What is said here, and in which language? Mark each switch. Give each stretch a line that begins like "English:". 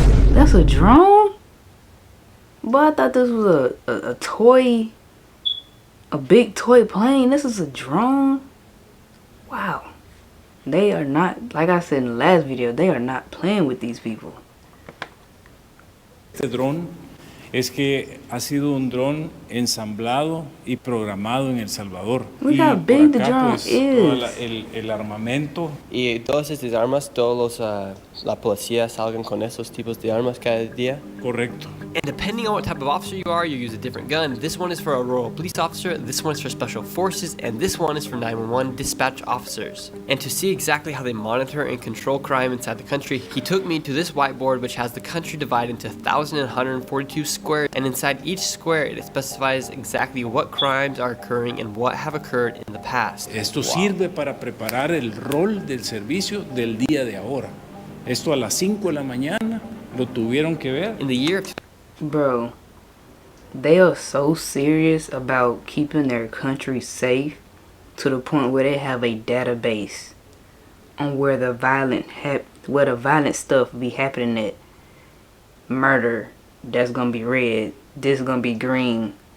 English: That's a drone? But I thought this was a toy, a big toy plane. This is a drone? Wow. They are not, like I said in the last video, they are not playing with these people.
Spanish: Este dron es que ha sido un dron ensamblado y programado en El Salvador.
English: Look how big the drone is.
Spanish: El armamento. Y todas estas armas, todos la policía salgan con esos tipos de armas cada día. Correcto.
English: And depending on what type of officer you are, you use a different gun. This one is for a rural police officer, this one is for special forces, and this one is for 911 dispatch officers. And to see exactly how they monitor and control crime inside the country, he took me to this whiteboard which has the country divided into 1,142 squares, and inside each square it specifies exactly what crimes are occurring and what have occurred in the past.
Spanish: Esto sirve para preparar el rol del servicio del día de ahora. Esto a las 5 de la mañana lo tuvieron que ver.
English: In the year Bro, they are so serious about keeping their country safe to the point where they have a database on where the violent stuff be happening at. Murder, that's gonna be red, this gonna be green.